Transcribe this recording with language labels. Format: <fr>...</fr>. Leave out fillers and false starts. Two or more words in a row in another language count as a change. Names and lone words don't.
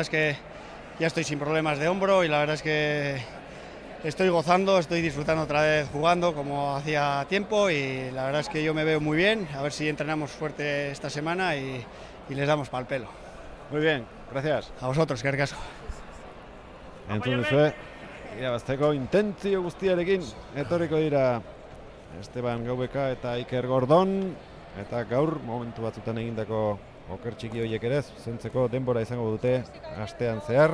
<es>La verdad es que ya estoy sin problemas de hombro y la verdad es que estoy gozando, estoy disfrutando otra vez jugando como hacía tiempo y la verdad es que yo me veo muy bien, a ver si entrenamos fuerte esta semana y les damos pa'l pelo. Muy bien, gracias. A vosotros,</es> <eu>eskerrik asko. Entzun duzue, irabazteko intentzio guztiarekin etorriko dira Esteban Gaubeka eta Iker Gordon, eta gaur momentu batzutan egindako oker txiki horiek ere zuzentzeko denbora izango dute astean zehar.</eu>